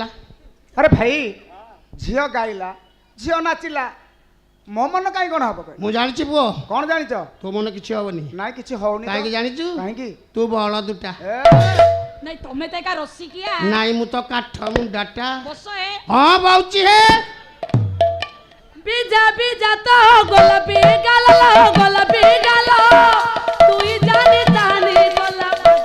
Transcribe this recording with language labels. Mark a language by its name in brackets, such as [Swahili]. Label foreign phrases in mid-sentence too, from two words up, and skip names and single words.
[Odia] ଆରେ ଭାଇ ଝିଅ ଗାଇଲା ଝିଅ ନାଚିଲା ମୋ ମନ କାହିଁ କଣ ହବ ମୁଁ ଜାଣିଛି ପୁଅ କଣ ଜାଣିଛ ତୋ ମନ କିଛି ହବନି ନାଇଁ କିଛି ହଉନି କାହିଁକି ଜାଣିଛୁ କାହିଁକି ତୁ ବଳଦୁଟା ନାଇଁ ତମେ ତ ଏକା ରସିକିଆ ନାଇଁ ମୁଁ ତ କାଠ ମୁଣ୍ଡାଟା ବସ ଏ ହଁ ବାଉଚି ହେ বিজা বিজা তো গোলাপি গাল গোলাপি গাল তুই জানি জানি গোলাপ